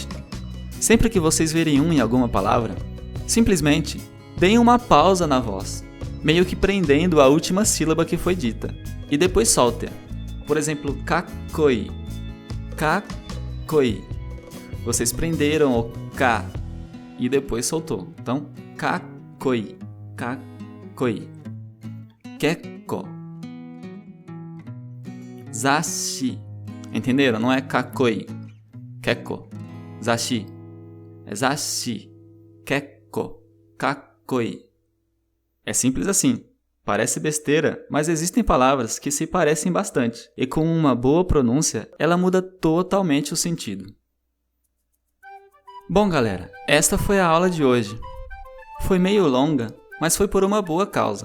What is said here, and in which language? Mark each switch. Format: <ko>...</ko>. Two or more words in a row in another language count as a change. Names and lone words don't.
<pt>Sempre que vocês verem um em alguma palavra, simplesmente deem uma pausa na voz, meio que prendendo a última sílaba que foi dita, e depois solte-a. Por exemplo,</pt> <ja>かっこいい、かっこいい.</ja> <pt>Vocês prenderam o ka e depois soltou. Então,</pt> <ja>かっこいい、かっこいい. けっこう。ざっし.</ja> <pt>Entenderam? Não é</pt> <ja>かっこいい、けっこう。ざっし.</ja> <pt>É</pt> <ja>ざっし、けっこう、かっこいい.</ja> <pt>É simples assim. Parece besteira, mas existem palavras que se parecem bastante. E com uma boa pronúncia, ela muda totalmente o sentido. Bom, galera, esta foi a aula de hoje. Foi meio longa, mas foi por uma boa causa.</pt>